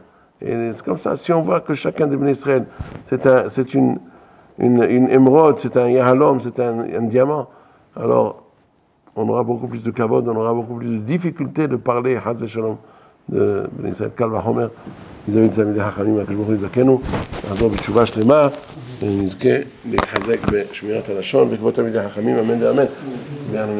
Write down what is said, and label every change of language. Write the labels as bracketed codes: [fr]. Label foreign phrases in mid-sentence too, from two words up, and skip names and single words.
[fr] Et c'est comme ça, si on voit que chacun des [he] בני ישראל, [fr] c'est une émeraude, c'est un yahalom, c'est un diamant, alors on aura beaucoup plus de kavod, on aura beaucoup plus de difficultés de parler, [he] חס ושלום, [fr] de [he] בני ישראל, קל וחומר, [fr] vis-à-vis de [he] תלמידי חכמים, הקדוש ברוך הוא יזכנו, נעזור בתשובה שלמה, ונזכה להתחזק בשמירת הלשון, וכבוד תלמידי חכמים, אמן ואמן.